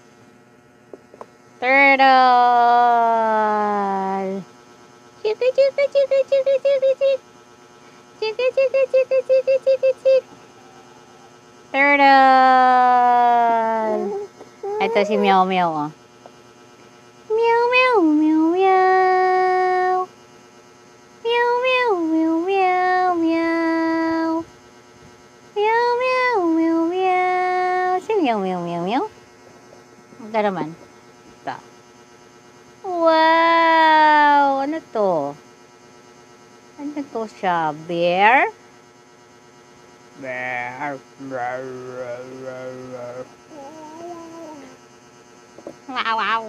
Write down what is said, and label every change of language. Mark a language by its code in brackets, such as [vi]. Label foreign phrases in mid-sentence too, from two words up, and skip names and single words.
[tl] Turtle. Chika, chika, chika, chika, chika, chika. Chika, chika, chika, chika, chika, chika. Turtle. Ito si Meow Meow, oh. Meow Meow Meow Meow. Meow Meow Meow Meow Meow. Meow Meow Meow Meow. Si Meow Meow Meow Meow. Ito naman. Ito. Wow! Ano to? Ano to siya? Bear? Bear. Wow, wow.